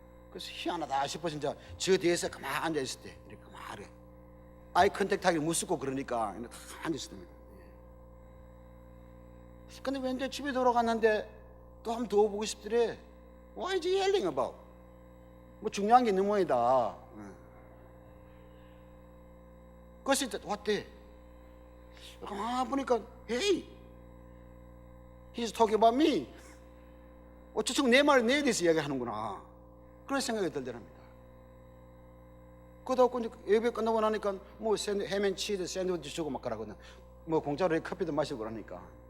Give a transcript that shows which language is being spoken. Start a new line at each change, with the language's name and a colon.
Korean: 그래서 희한하다 싶어서 이제 저 뒤에서 가만히 앉아있을 때 이렇게 가만히 아이 컨택트하기 무섭고 그러니까 다 앉아있습니다. 근데 왠지 집에 돌아갔는데 또 한번 더 보고 싶더래.
English: Why is he yelling about?
Korean: 뭐 중요한 게 있는 모양이다. 그래서 왔대. 가만히 보니까
English: Hey, he's talking about me.
Korean: 저 친구 내 말을 내에 대해서 이야기하는구나. 그런 생각이 들더랍니다. 그러다 보니 예배 끝나고 나니까 뭐 햄 앤 치즈 샌드위치 주고 막 그러거든. 뭐 공짜로 커피도 마시고 그러니까.